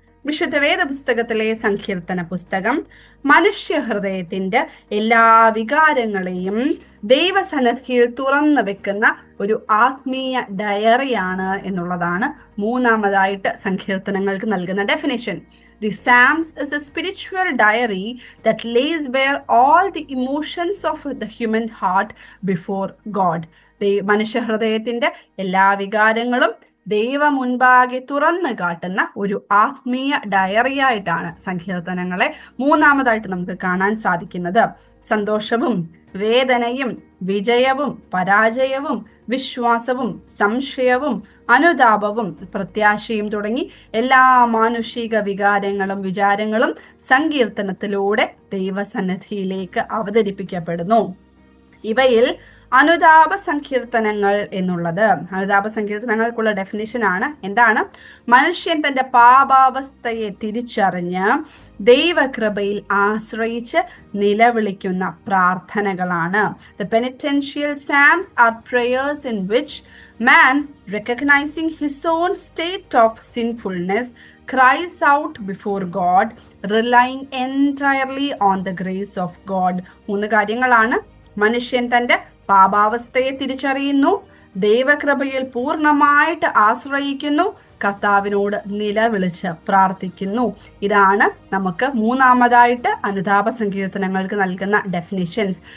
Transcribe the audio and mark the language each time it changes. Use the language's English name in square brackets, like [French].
[Malayalam] വിശുദ്ധ വേദ പുസ്തകത്തിലെ സങ്കീർത്തന പുസ്തകം മനുഷ്യ ഹൃദയത്തിന്റെ എല്ലാ വികാരങ്ങളെയും ദൈവസന്നിധിയിൽ തുറന്നു വെക്കുന്ന ഒരു ആത്മീയ ഡയറിയാണ് എന്നുള്ളതാണ് മൂന്നാമതായിട്ട് സങ്കീർത്തനങ്ങൾക്ക് നൽകുന്ന definition. [English] The Psalms is a spiritual diary that lays bare all the emotions of the human heart before God. [Malayalam] മനുഷ്യ ഹൃദയത്തിന്റെ എല്ലാ വികാരങ്ങളും ദൈവ മുൻപാകെ തുറന്നു കാട്ടുന്ന ഒരു ആത്മീയ ഡയറിയായിട്ടാണ് സങ്കീർത്തനങ്ങളെ മൂന്നാമതായിട്ട് നമുക്ക് കാണാൻ സാധിക്കുന്നത്. സന്തോഷവും വേദനയും വിജയവും പരാജയവും വിശ്വാസവും സംശയവും അനുതാപവും പ്രത്യാശയും തുടങ്ങി എല്ലാ മാനുഷിക വികാരങ്ങളും വിചാരങ്ങളും സങ്കീർത്തനത്തിലൂടെ ദൈവസന്നിധിയിലേക്ക് അവതരിപ്പിക്കപ്പെടുന്നു. ഇവയിൽ അനുതാപ സങ്കീർത്തനങ്ങൾ എന്നുള്ളത്, അനുതാപ സങ്കീർത്തനങ്ങൾക്കുള്ള ഡെഫിനിഷനാണ് എന്താണ്? മനുഷ്യൻ തന്റെ പാപാവസ്ഥയെ തിരിച്ചറിഞ്ഞ് ദൈവകൃപയിൽ ആശ്രയിച്ച് നിലവിളിക്കുന്ന പ്രാർത്ഥനകളാണ്. [English] The penitential psalms are prayers in which man, recognizing his own state of sinfulness, cries out before God, relying entirely on the grace of God. [Malayalam] മൂന്ന് കാര്യങ്ങളാണ്. മനുഷ്യൻ തന്റെ പാപാവസ്ഥയെ തിരിച്ചറിയുന്നു, ദൈവകൃപയിൽ പൂർണ്ണമായിട്ട് ആശ്രയിക്കുന്നു, കർത്താവിനോട് നിലവിളിച്ച് പ്രാർത്ഥിക്കുന്നു. ഇതാണ് നമുക്ക് മൂന്നാമതായിട്ട് അനുതാപ സങ്കീർത്തനങ്ങൾക്ക് നൽകുന്ന ഡെഫിനിഷൻസ്.